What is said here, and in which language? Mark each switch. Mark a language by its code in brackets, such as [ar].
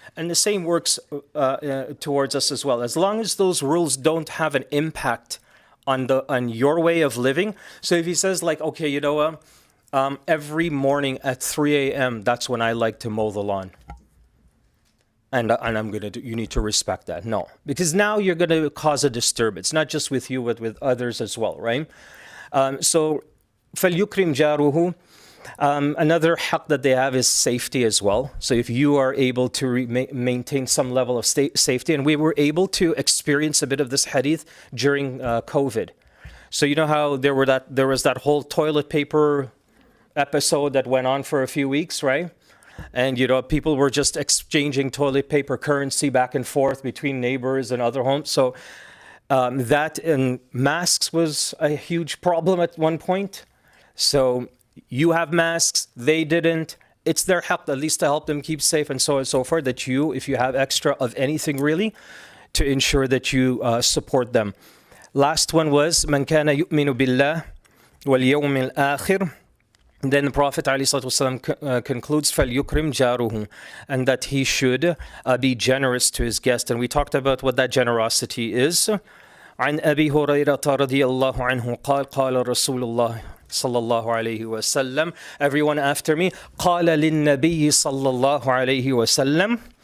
[en] And the same works towards us as well. As long as those rules don't have an impact on your way of living. So if he says like, okay, every morning at 3 a.m., that's when I like to mow the lawn. And you need to respect that. No, because now you're going to cause a disturbance, not just with you, but with others as well, right? [ar] So, فَلْيُكْرِمْ جَارُهُ. [en] Another haq that they have is safety as well. So if you are able to maintain some level of safety, and we were able to experience a bit of this hadith during COVID. So you know how there was that whole toilet paper episode that went on for a few weeks, right? And people were just exchanging toilet paper currency back and forth between neighbors and other homes. So that and masks was a huge problem at one point. So you have masks, they didn't. It's their help, at least to help them keep safe and so on and so forth, that you, if you have extra of anything really, to ensure that you support them. Last one was, [ar] مَنْ كَانَ يُؤْمِنُ بِاللَّهِ وَالْيَوْمِ الْآخِرِ. [en] Then the Prophet ﷺ concludes, [ar] فَلْيُكْرِمْ جَارُهُ, [en] and that he should be generous to his guest. And we talked about what that generosity is. [ar] عن أبي هريرة رضي الله عنه قال قال رسول الله صلى الله عليه وسلم. [en] Everyone after me. [ar] قال للنبي صلى الله عليه وسلم.